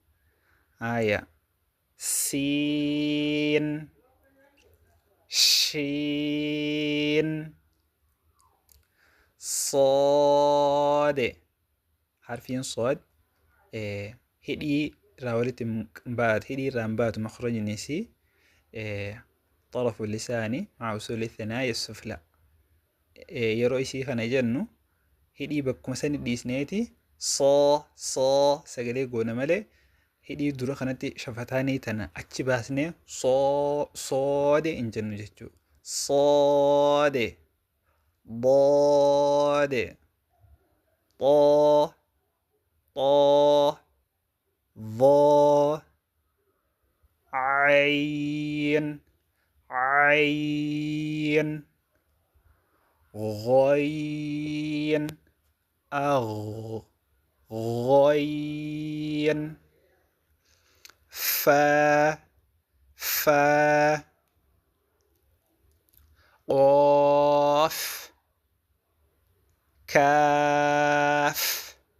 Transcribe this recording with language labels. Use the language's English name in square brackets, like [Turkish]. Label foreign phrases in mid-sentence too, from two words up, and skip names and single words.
[Oromo] siin shiin soode harfiin sood hidhii irraa walitti baatu, hidhii irraa baatu makhrajinisi [Arabic] طرف اللسان مع وصول الثنايا السفلى. [Oromo] yeroo isii kana jennu hidhii bakkuma sani dhiisneeti soo sagalee goona malee hidhii dura kanatti shafataanii tana achi baasnee soode hin jennu jechuudha. [Arabic] soode boode xoo ظoo عين غين غين فا قاف كاف